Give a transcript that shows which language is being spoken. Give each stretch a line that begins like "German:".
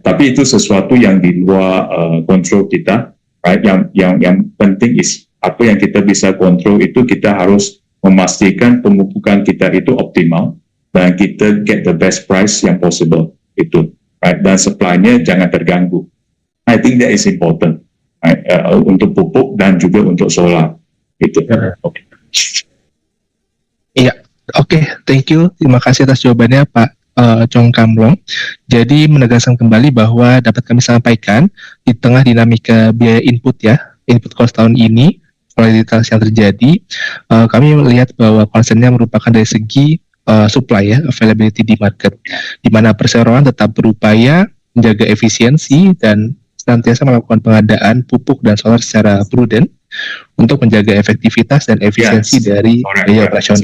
Indonesian: Tapi itu sesuatu yang di luar kontrol kita,
English: right?
Indonesian: Yang penting is apa yang kita bisa kontrol itu kita harus memastikan pemupukan kita itu optimal dan kita
English: get the best price
Indonesian: yang possible itu,
English: right?
Indonesian: Dan supply-nya jangan terganggu.
English: I think that is important, right?
Indonesian: Untuk pupuk dan juga untuk solar itu.
English: Okay.
Indonesian: Iya, oke,
English: thank you.
Indonesian: Terima kasih atas jawabannya Pak Chong Kam Long. Jadi menegaskan kembali bahwa dapat kami sampaikan di tengah dinamika biaya input cost tahun ini, volatilitas yang terjadi, kami melihat bahwa concernnya merupakan dari segi
English: supply availability
Indonesian: di market, di mana perseroan tetap berupaya menjaga efisiensi dan senantiasa melakukan pengadaan pupuk dan solar secara prudent untuk menjaga efektivitas dan efisiensi dari biaya operasional.